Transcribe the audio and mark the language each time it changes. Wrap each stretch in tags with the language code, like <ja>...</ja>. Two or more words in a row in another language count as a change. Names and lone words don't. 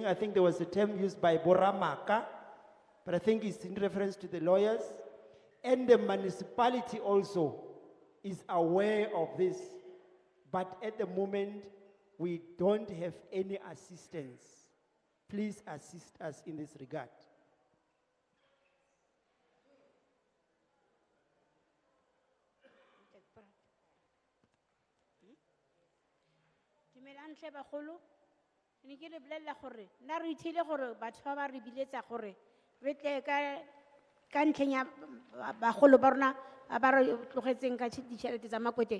<en>I think there was a term used by Boramaka, but I think it's in reference to the lawyers. And the municipality also is aware of this. But at the moment, we don't have any assistance. Please assist us in this regard.</en> <tn>Dumelang hle bagolo, ne ke le bolella gore nna re ithile gore batho ba ba re biletsa gore re tle ka ntlheng ya bagolo ba rona ba re tlogetseng ka ditšhelete tsa makwete.</tn>